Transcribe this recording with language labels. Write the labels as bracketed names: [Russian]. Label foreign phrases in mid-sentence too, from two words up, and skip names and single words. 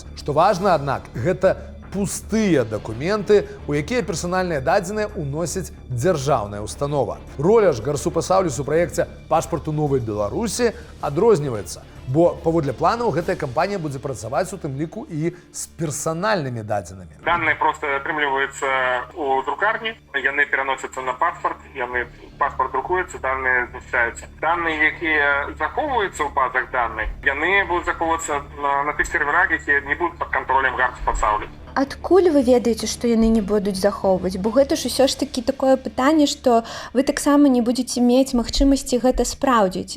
[Belarusian] Што важна, аднак, гэта пустыя дакументы, у якія персанальныя дадзеныя ўносяць дзяржаўная установа. Роля ж Гарсупасаўліс у праекце пашпарту новай Беларусі адрозніваецца, бо паводле планаў гэтая кампанія будзе працаваць у тым ліку і з персанальнымі дадзенымі. Данные просто атрымліваюцца у друкарні, яны пераносяцца на паспорт, паспорт друкуецца, данные знішчаюцца. Данные, якія захоўваюцца ў базах данных, яны будуць захоўвацца на тых серверах, якія не будуць пад кантролем Гарсупасаўліс. Адкуль вы ведаеце, што яны не будуць захоўваць? Бо гэта ж усё ж такі такое пытанне, што вы таксама не будзеце мець магчымасці гэта спраўдзіць.